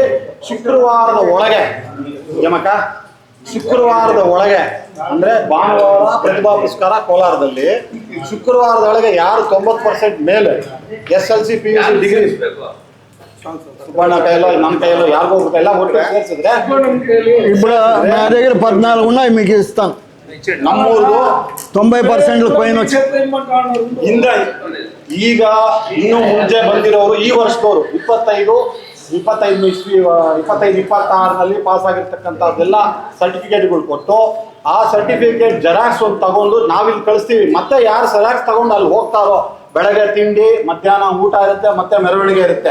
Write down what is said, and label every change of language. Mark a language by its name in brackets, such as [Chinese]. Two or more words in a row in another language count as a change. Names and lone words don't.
[Kannada] ಶುಕ್ರವಾರದ ಒಳಗೆ ಶುಕ್ರವಾರದ ಒಳಗೆ ಅಂದರೆ ಭಾನುವಾರ ಪ್ರತಿಭಾ ಪುರಸ್ಕಾರ ಕೋಲಾರದಲ್ಲಿ, ಶುಕ್ರವಾರದ ಒಳಗೆ ಯಾರು 90% ಮೇಲೆ SSLC PUC ಡಿಗ್ರಿ, ಸುಬ್ಬಣ್ಣ ಕೈಯಲ್ಲೋ ನಮ್ಮ ಕೈಯಲ್ಲೋ ಯಾರಿಗೋ ಕೈಯಲ್ಲ ಒಟ್ಟು ಸೇರಿಸಿದ್ರೆ [Telugu] ఇప్పుడు నా దగ్గర 14 ఉన్నాయి, మీకు ఇస్తాను. [Kannada] ನಮ್ಮೂರ್ದು [Telugu] 90% పైన వచ్చి [Kannada] ಇಂದ ಈಗ ಇನ್ನೂ ಮುಂಚೆ ಬಂದಿರೋರು ಈ ವರ್ಷದವರು 25-26ನಲ್ಲಿ ಪಾಸ್ ಆಗಿರ್ತಕ್ಕಂಥದ್ದೆಲ್ಲ ಸರ್ಟಿಫಿಕೇಟ್ಗಳು ಕೊಟ್ಟು, ಆ ಸರ್ಟಿಫಿಕೇಟ್ ಜೆರಾಕ್ಸ್ ಒಂದು ತಗೊಂಡು ನಾವಿಲ್ಲಿ ಕಳಿಸ್ತೀವಿ. ಮತ್ತೆ ಯಾರು ಜೆರಾಕ್ಸ್ ತಗೊಂಡು ಅಲ್ಲಿ ಹೋಗ್ತಾರೋ, ಬೆಳಗ್ಗೆ ತಿಂಡಿ, ಮಧ್ಯಾಹ್ನ ಊಟ ಇರುತ್ತೆ, ಮತ್ತೆ ಮೆರವಣಿಗೆ ಇರುತ್ತೆ.